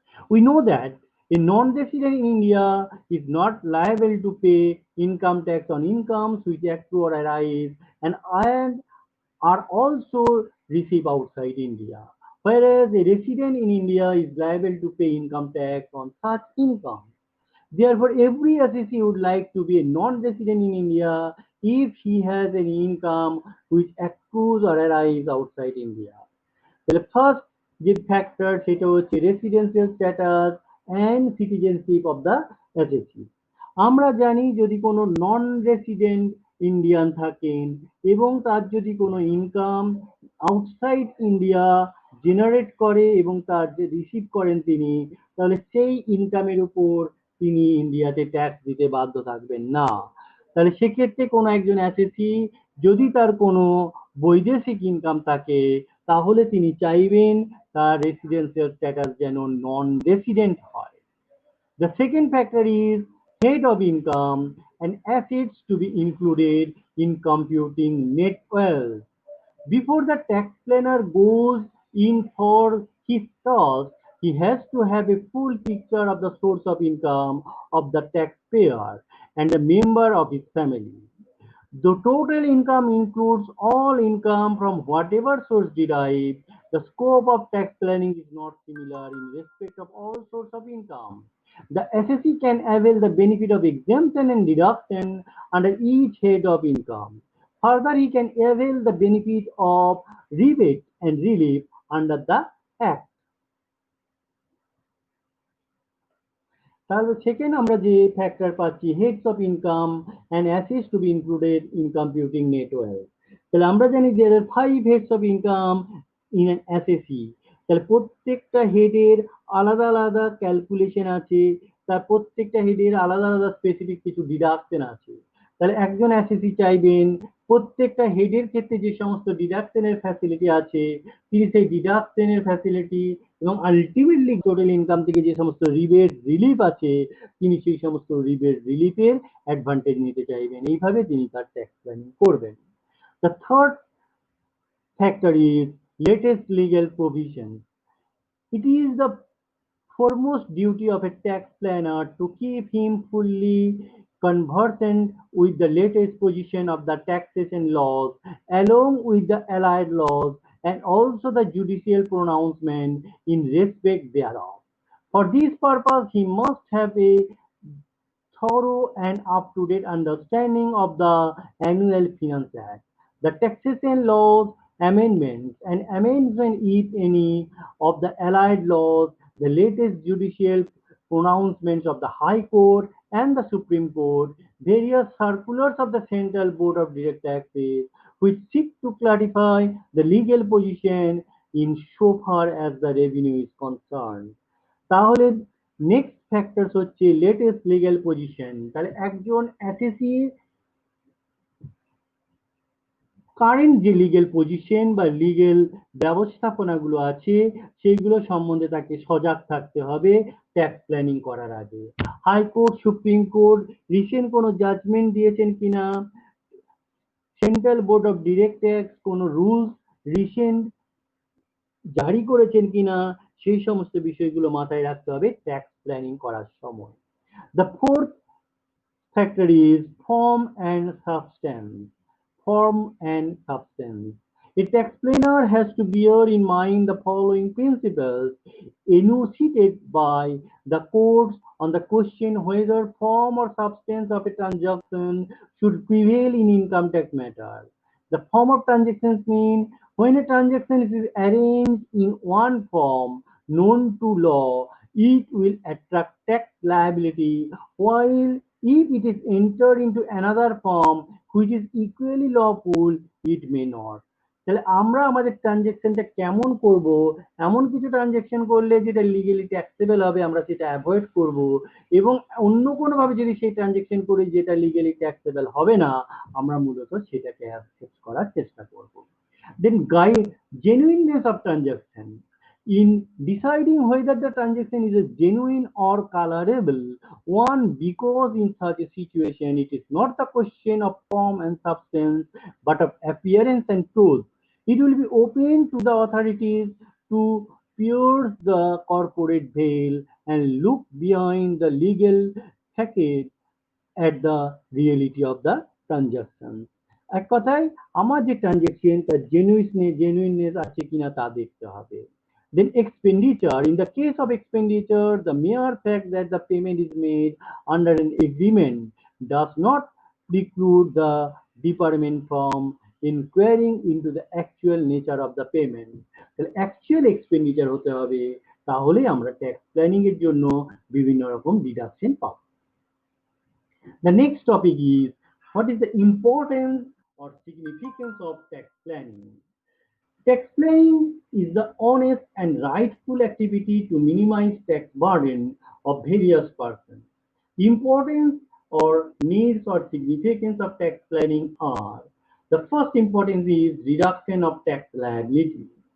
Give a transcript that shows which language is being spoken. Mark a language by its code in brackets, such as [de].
[en] We know that a non-resident in India is not liable to pay income tax on incomes which accrue or arise and are also received outside India, whereas a resident in India is liable to pay income tax on such income. Therefore, every assessee would like to be a non-resident in India if he has an income which accrues or arrives outside India. তাহলে first যে factor [bn] সেটা হচ্ছে [en] Residential status and citizenship of the assessee. [bn] আমরা জানি যদি কোনো non resident Indian থাকেন এবং তার যদি কোনো ইনকাম আউটসাইড ইন্ডিয়া জেনারেট করে এবং তার যে রিসিভ করেন তিনি, তাহলে সেই ইনকামের উপর তিনি ইন্ডিয়াতে ট্যাক্স দিতে বাধ্য থাকবেন না। তাহলে সেক্ষেত্রে কোনো একজন অ্যাসেসি যদি তার কোনো বৈদেশিক ইনকাম থাকে তাহলে তিনি চাইবেন তার রেসিডেন্সিয়াল স্ট্যাটাস যেন নন রেসিডেন্ট হয়। [en] The second factor is head of income and assets to be included in computing net wealth. Before the tax planner goes in for his task, he has to have a full picture of the source of income of the taxpayer and a member of his family. The total income includes all income from whatever source derived. The scope of tax planning is not similar in respect of all sources of income. The assessee can avail the benefit of exemption and deduction under each head of income. Further, he can avail the benefit of rebate and relief under the Act. তাহলে second আমরা যে factor পাচ্ছি heads of income and assets to be included in computing net wealth. [bn] তাহলে আমরা জানি যে [en] Five heads of income in an assessee. [bn] তাহলে প্রত্যেকটা হেডের আলাদা আলাদা ক্যালকুলেশন আছে, তার প্রত্যেকটা হেডের আলাদা আলাদা স্পেসিফিক কিছু ডিডাকশন আছে। তাহলে একজন অ্যাসেসি চাইবেন প্রত্যেকটা হেডের ক্ষেত্রে যে সমস্ত ডিডাকশনের ফ্যাসিলিটি আছে তিনি সেই ডিডাকশনের ফ্যাসিলিটি এবং আলটিমেটলি টোটাল ইনকাম থেকে যে সমস্ত রিবেট রিলিফ আছে তিনি সেই সমস্ত রিবেট রিলিফের অ্যাডভান্টেজ নিতে চাইবেন। এইভাবে তিনি তার ট্যাক্স প্ল্যানিং করবেন। [en] The third factor is latest legal provisions. It is the foremost duty of a tax planner to keep him fully conversant with the latest position of the taxation laws, along with the allied laws, and also the judicial pronouncement in respect thereof. For this purpose, he must have a thorough and up-to-date understanding of the Annual Finance Act, the taxation laws, amendments, and amendments, if any, of the allied laws, the latest judicial pronouncements of the High Court and the Supreme Court, various circulars of the Central Board of Direct Taxes, which seek to clarify the legal position in so far as the revenue is concerned. তাহলে next factors হচ্ছে latest legal position. [bn] তাহলে একজন অ্যাসেসি current যে legal position বা legal ব্যবস্থাপনাগুলো আছে সেইগুলো সম্বন্ধে তাকে সজাগ থাকতে হবে ট্যাক্স প্ল্যানিং করার আগে। হাইকোর্ট, সুপ্রিম কোর্ট রিসেন্ট কোনো জাজমেন্ট দিয়েছেন কিনা, central board of direct tax কোনো রুলস রিসেন্ট জারি করেছেন কিনা সেই সমস্ত বিষয়গুলো মাথায় রাখতে হবে ট্যাক্স প্ল্যানিং করার সময়। [en] The fourth factor is form and substance. Form and substance. A tax planner has to bear in mind the following principles enunciated by the courts on the question whether form or substance of a transaction should prevail in income tax matter. The form of transactions mean when a transaction is arranged in one form known to law, it will attract tax liability, while if it is entered into another form which is equally lawful, it may not. [bn] তাহলে আমরা আমাদের ট্রানজেকশনটা কেমন করব, এমন কিছু transaction করলে যেটা legally taxable হবে আমরা সেটা অ্যাভয়েড করব, এবং অন্য কোনোভাবে যদি সেই ট্রানজেকশন করি যেটা লিগেলি ট্যাক্সেবল হবে না আমরা মূলত সেটাকে অ্যাকসেপ্ট করার চেষ্টা করব। [en] Then guide genuineness of transaction. In deciding whether the transaction is a genuine or colorable one, because in such a situation it is not the question of form and substance but of appearance and truth. It will be open to the authorities to pierce the corporate veil and look behind the legal facade at the reality of the transaction. [bn] এক কথায় আমার যে transaction তার জেনুইননেস আছে কিনা তা দেখতে হবে। [en] Then expenditure. In the case of expenditure, the mere fact that the payment is made under an agreement does not preclude the department from inquiring into the actual nature of the payment. [bn] তাহলে actual expenditure হতে হবে, তাহলে আমরা tax planning এর জন্য বিভিন্ন রকম deduction পাবো। [en] The next topic is what is the importance or significance of tax planning? Tax planning is the honest and rightful activity to minimize tax burden of various persons. Importance or needs or significance of tax planning are: the first importance is reduction of tax liability.